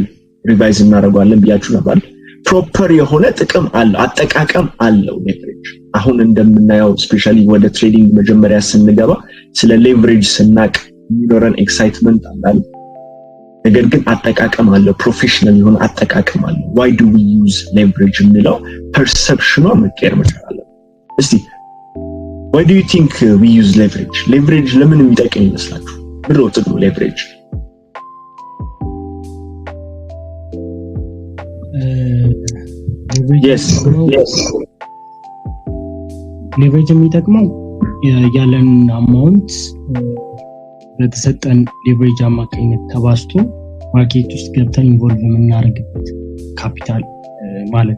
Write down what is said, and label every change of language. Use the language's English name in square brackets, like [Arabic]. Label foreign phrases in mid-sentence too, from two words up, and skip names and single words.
[Amharic] ሪቫይዝ እናደርጋለን ብያችሁ ነበር። ፕሮፐር የሆነ ጥቅም አለ አጠቃቀም አለው ሌቨሬጅ። አሁን እንደምናየው ስፔሻሊ ወደ ትሬዲንግ መጀመሪያ ስንገባ ስለ ሌቨሬጅ ስናቅ የሚኖረን ኤክሳይትመንት አለ። ነገር ግን አጠቃቀም አለ ፕሮፌሽናል የሆነ አጠቃቀም አለ። [English] why do we use leverage [Amharic] የሚለው ፐርሰፕሽኑ መቀየር መቻል አለ። እስቲ [English] why do you think we use leverage [Amharic] ለምን የሚጠቅም ይመስላችሁ? ምንድን ነው ጥቅሙ leverage? yes leverage የሚጠቅመው ያለን አማውንት በተሰጠን ሌቨሬጅ አማካኝነት ተባዝቶ ማርኬት ውስጥ ገብተን ኢንቮልቭ የምናደርግበት ካፒታል ማለት